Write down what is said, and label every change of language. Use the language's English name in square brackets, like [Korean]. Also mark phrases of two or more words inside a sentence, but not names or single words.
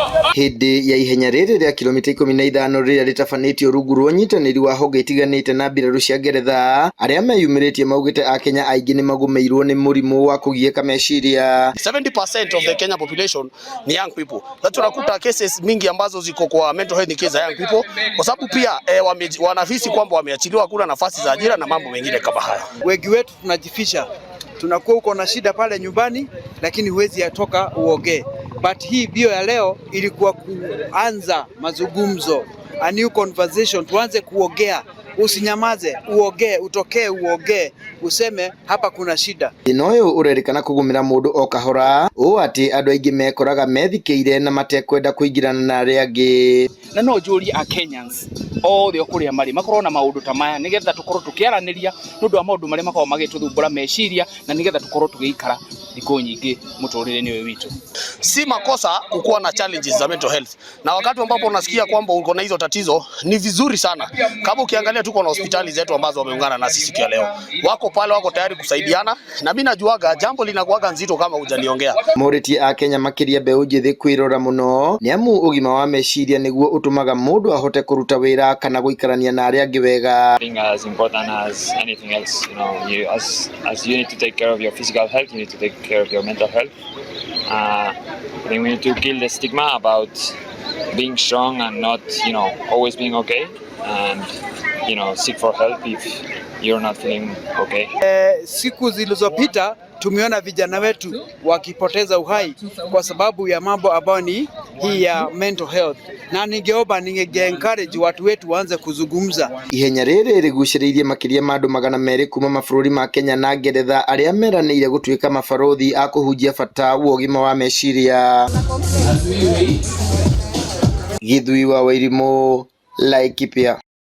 [Kikuyu] Hindi ya ihenya riri rĩa kilomita 15 rĩrĩa rĩtabanĩtio rungu rwa ũnyitanĩri wa honge itiganĩte na mbirarũ cia Ngeretha, arĩa meyumĩrĩtie maugĩte Akenya aingĩ nĩ magũmĩirwo nĩ mũrimũ wa kũgiĩka meciria. [English] 70% of the Kenya population ni young people. [Swahili] That's tunakuta cases mingi ambazo ziko kwa [English] mental health cases [Swahili] za [English] young people, [Swahili] kwa sababu pia wanahisi kwamba wameachiliwa kula nafasi za ajira na mambo mengine kama haya. Wengi wetu tunajificha, tunakuwa uko na shida pale nyumbani, lakini huwezi yatoka uongee. But hii bio ya leo ilikuwa kuanza mazungumzo, [English] a new conversation, [Swahili] tuanze kuongea, usinyamaze, uongee, utokee uongee, useme hapa kuna shida. [Kikuyu] Inoyo urerikana kugumira mundu o kahora, o ati andu aingi mekoraga methikĩire na matekwenda kuingirana na arĩa angĩ. Na no njũrie a Kenyans othe okuria mari makorwo na maundu ta maya nigetha tukorwo tukiaraniria nundu wa maundu maria makorwo magituthumbura meciria na nigetha tukorwo tugiikara thikũ nyingĩ muturire-ini uyu witu. [Swahili] Si makosa kukuwa na challenges za [English] mental health, [Swahili] na wakati ambapo unasikia kwamba uko na hizo tatizo ni vizuri sana. Kama ukiangalia tuko na hospitali zetu ambazo wameungana na sisi siku ya leo, wako pale, wako tayari kusaidiana, na mimi najuaga jambo linakuaga nzito kama hujaliongea. [Kikuyu] Moriti a Kenya makiria mbeũ njĩthĩ kwirora muno ni amu ugima wa meciria niguo utumaga mundu ahote kuruta wira kana guikarania na arĩa angĩ wega. [English] As important as anything else, you know, as you need to take care of your physical health, you need to take care of your mental health. I think we need to kill the stigma about being strong and not, you know, always being okay, and, you know, seek for help if you're not feeling okay. [Swahili] Siku zilizopita tumeona vijana wetu wakipoteza uhai kwa sababu ya mambo ambayo ni hii ya [English] mental health, [Swahili] na ninge-encourage watu wetu waanze kuzungumza. [Kikuyu] Ihenya rĩrĩ rĩgucĩrĩirie makĩria ma andũ 200 kuma mabũrũri ma Kenya na Ngeretha arĩa meranĩire gũtuĩka mabarothi a kũhunjia bata wa ũgima wa meciria. Githui wa Wairimũ, Laikipia.